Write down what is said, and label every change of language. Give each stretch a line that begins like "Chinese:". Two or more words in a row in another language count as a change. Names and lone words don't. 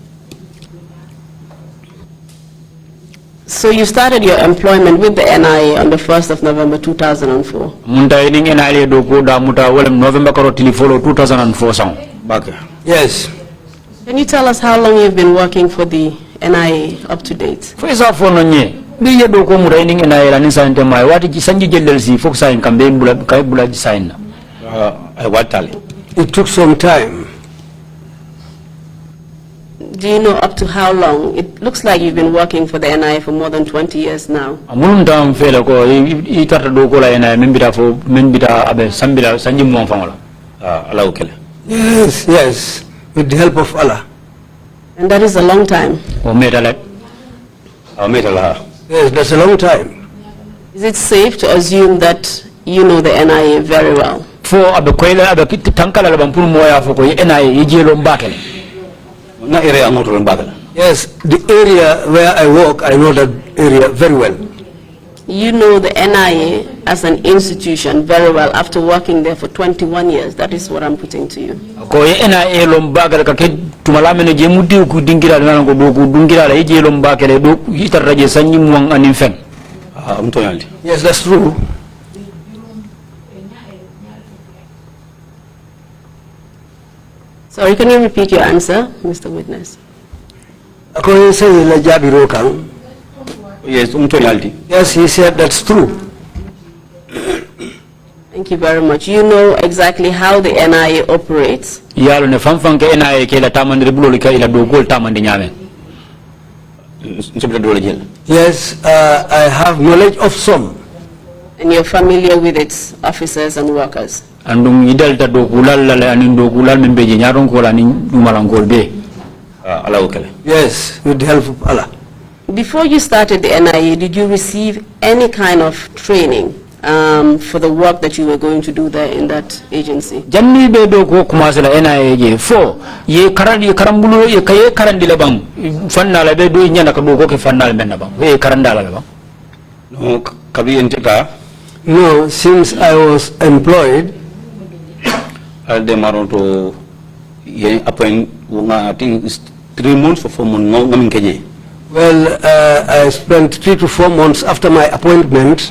English: So you started your employment with the NIA on the 1st of November 2004.
Mandingo: Munda ini NIA do ko da muta wolem November karo tilifolo 2004 sang.
English: Yes. Can you tell us how long you've been working for the NIA up to date?
Mandingo: For isa fono nye. Bi yedo ko muda ini NIA la nisante mai wati sanji jellel si fok sign kambe bula sign.
English: It took some time. Do you know up to how long? It looks like you've been working for the NIA for more than 20 years now.
Mandingo: Amulum tam fela ko I tarta do ko la NIA membita abe sambila sanji mo fangola. Allah ukele.
English: Yes, yes, with the help of Allah. And that is a long time. Yes, that's a long time. Is it safe to assume that you know the NIA very well?
Mandingo: For abe koila abe tankala la bampul moya fo ko NIA yejelo mbakele.
English: Yes, the area where I work, I know that area very well. You know the NIA as an institution very well after working there for 21 years. That is what I'm putting to you.
Mandingo: Ko NIA lombaga ka ke tumalame ne je mudi ku dingira na ko do ku dingira la je lombaga le do hitar je sanyi muang anin fen.
English: Yes, that's true. Sorry, can you repeat your answer, Mr. Witness? Yes, yes, he said that's true. Thank you very much. You know exactly how the NIA operates.
Mandingo: Yalo ne famfan ke NIA ke la tamandre bulo ka ila do gol tamande nyame.
English: Yes, I have knowledge of some. And you're familiar with its officers and workers.
Mandingo: Andung idal ta do gulal la anin do gulal membe je nyaron ko la ni dumalangol be. Allah ukele.
English: Yes, with the help of Allah. Before you started the NIA, did you receive any kind of training for the work that you were going to do there in that agency?
Mandingo: Janni be do ko commencer la NIA je fo ye karambulo ye kaye karandi la bang fanna la be do nyana ko do ko ke fanna la menna bang ye karanda la bang. No kabi enteka.
English: No, since I was employed, they
Mandingo: maroto ye
English: appoint I think 3 months or 4 months. Well, I spent 3 to 4 months after my appointment.